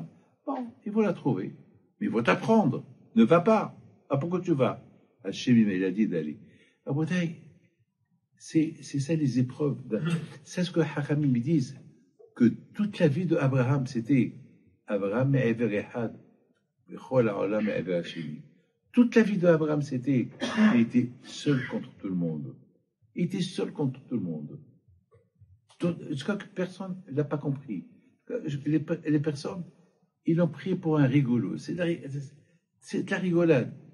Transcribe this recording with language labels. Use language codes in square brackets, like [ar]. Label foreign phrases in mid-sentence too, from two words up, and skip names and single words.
[fr] Bon, ils vont la trouver. Mais ils vont t'apprendre. Ne va pas. Ah, pourquoi tu vas? Hachem, il a dit d'aller. Ah, c'est ça les épreuves. C'est ce que Hachamim me disent. Que toute la vie d'Abraham, c'était Abraham [he] מעבר אחד. בכל העולם מעבר השני. [fr] Toute la vie d'Abraham, c'était, il était seul contre tout le monde. Il était seul contre tout le monde. Je crois que personne ne l'a pas compris. Les personnes, ils l'ont pris pour un rigolo. C'est de la rigolade.